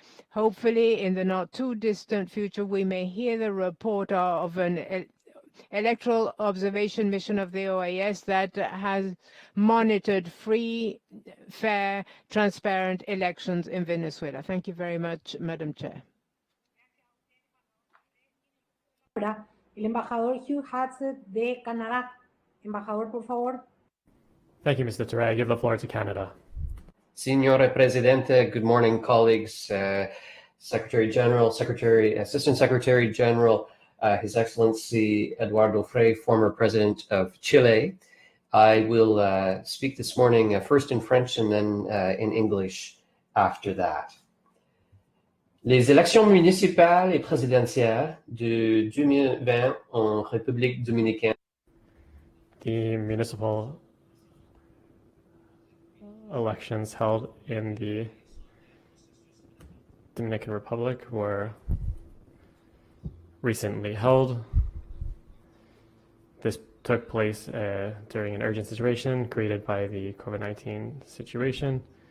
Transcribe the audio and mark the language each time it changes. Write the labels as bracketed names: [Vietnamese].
[English] Hopefully, in the not too distant future, we may hear the report of an electoral observation mission of the OAS that has monitored free, fair, transparent elections in Venezuela. Thank you very much, Madam Chair. [Spanish] Ahora, el embajador Hugh Hatzett de Canadá. Embajador, por favor. [English] Thank you, Mr. Ture. I give the floor to Canada. [Italian] Signore Presidente, [English] good morning, colleagues, Secretary General, Assistant Secretary General, His Excellency Eduardo Frei, former President of Chile. I will speak this morning first in French and then in English after that. [French] Les élections municipales et présidentielles de 2020 en République dominicaine. [English] The municipal elections held in the Dominican Republic were recently held. This took place during an urgent situation created by the COVID-19 situation.